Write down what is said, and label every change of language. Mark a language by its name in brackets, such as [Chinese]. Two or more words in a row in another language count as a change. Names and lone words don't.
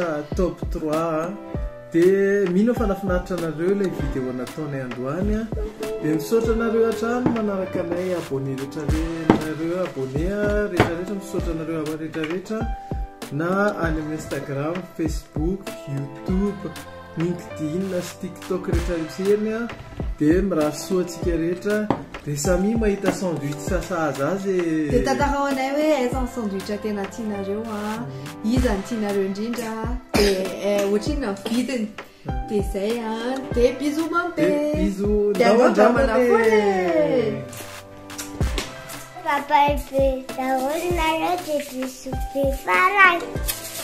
[Malagasy] top 3 de mino fanafinaritra anareo le vidéo nataonay androany de misaotra anareo hatrany manaraka anay abonné rehetrarehetra nareo abonné rehetrarehetra misaotra anareo rehetrarehetra na any amin'ny Instagram, Facebook, YouTube, LinkedIn sy TikTok rehetra ireny a dia mirahasoa antsika rehetra dia samy mahita sandwich sasaza azy dia tantarao anay hoe aiza ny sandwich tena tianareo iza ny tianareo indrindra dia ohatrina vidiny dia zay dia bisous mampe bisous dia andramana foana [French] Papa et puis, ça roule la route et puis souffler farang.